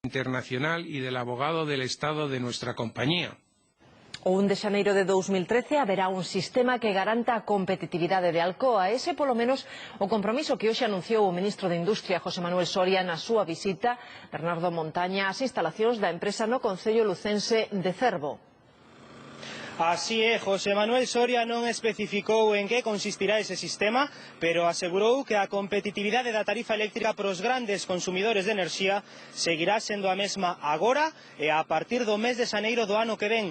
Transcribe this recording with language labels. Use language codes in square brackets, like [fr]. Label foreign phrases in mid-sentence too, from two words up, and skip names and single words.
[es] internacional y del abogado del Estado de nuestra compañía. [gl] O 1 de xaneiro de 2013 haberá un sistema que garanta a competitividade de Alcoa. Ese, polo menos, o compromiso que hoxe anunciou o ministro de Industria, José Manuel Soria, na súa visita, Bernardo Montaña, ás instalacións da empresa no concello lucense de Cervo. Así é, José Manuel Soria non especificou en que consistirá ese sistema, pero asegurou que a competitividade da tarifa eléctrica para os grandes consumidores de enerxía seguirá sendo a mesma agora e a partir do mes de xaneiro do ano que ven.